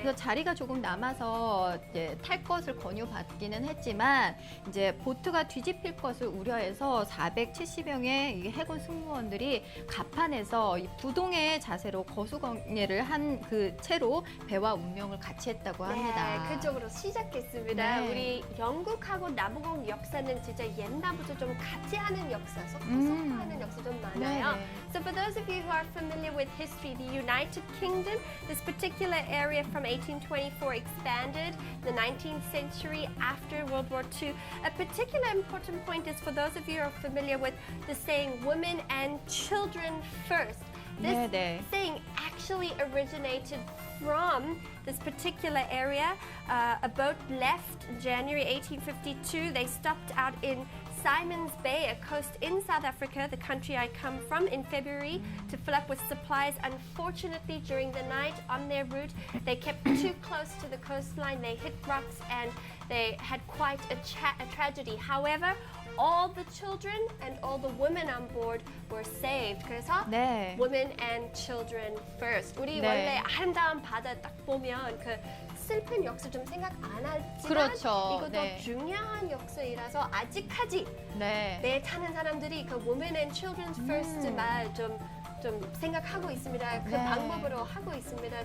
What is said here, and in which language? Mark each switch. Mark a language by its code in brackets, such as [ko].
[ko] 그래서 자리가 조금 남아서 이제 탈 것을 권유받기는 했지만 이제 보트가 뒤집힐 것을 우려해서 470명의 이 해군 승무원들이 갑판에서 이 부동의 자세로 거수경례를 한 그 채로 배와 운명을 같이 했다고 합니다. 네, 그쪽으로 시작했습니다. 네. 우리 영국하고 남아공 역사는 진짜 옛날부터 좀 같이 하는 역사, 섞어서 하는 역사 좀 많아요. 네. [en] So for those of you who are familiar with history, the United Kingdom, this particular area from 1824 expanded in the 19th century after World War II. A particular important point is for those of you who are familiar with the saying women and children first. This [ko] 네, 네. [en] saying actually originated from this particular area. A boat left in January 1852. They stopped out in Simon's Bay, a coast in South Africa, the country I come from, in February to fill up with supplies. Unfortunately, during the night on their route, they kept too close to the coastline. They hit rocks and they had quite a tragedy. However, all the children and all the women on board were saved. [ko] 그래서 네. [en] women and children first. [ko] 우리 네. 원래 아름다운 바다 딱 보면 그 슬픈 역사 좀 생각 안 하지만 그렇죠. 이것도 네. 중요한 역사이라서 아직까지 네. 배 타는 사람들이 그 [en] women and children first [ko] 말 좀 생각하고 있습니다. 그 네. 방법으로 하고 있습니다.